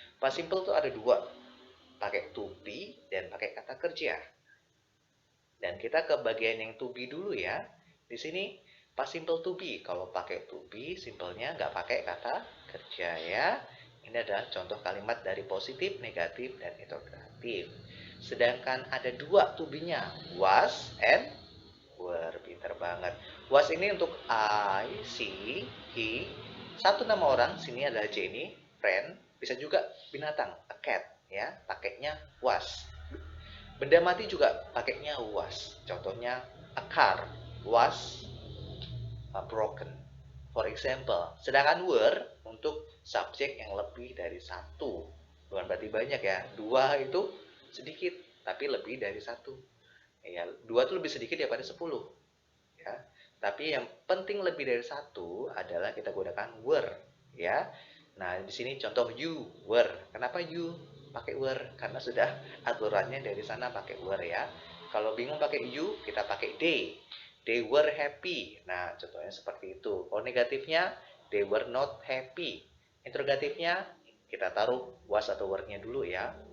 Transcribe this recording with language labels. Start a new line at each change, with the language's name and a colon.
Indonesian: Past simple itu ada dua, pakai to be dan pakai kata kerja. Dan kita ke bagian yang to be dulu ya. Di sini past simple to be. Kalau pakai to be, simpelnya nggak pakai kata kerja ya. Ini adalah contoh kalimat dari positif, negatif, dan interrogatif. Sedangkan ada dua to be-nya, was and were. Pinter banget. Was ini untuk I, she, he. Satu nama orang, sini adalah Jenny, friend. Bisa juga binatang, a cat ya, pakainya was. Benda mati juga pakainya was. Contohnya
English: a car was broken. For example,
Indonesian: sedangkan were untuk subjek yang lebih dari satu. Bukan berarti banyak ya. Dua itu sedikit, tapi lebih dari satu. Ya, dua itu lebih sedikit daripada 10. Ya. Tapi yang penting lebih dari satu adalah kita gunakan were. Ya. Nah, di sini contoh you, were. Kenapa you pakai were? Karena sudah aturannya dari sana pakai were ya. Kalau bingung pakai you, kita pakai they.
English: They were happy.
Indonesian: Nah, contohnya seperti itu. Kalau negatifnya,
English: they were not happy.
Indonesian: Interrogatifnya, kita taruh was atau were-nya dulu ya.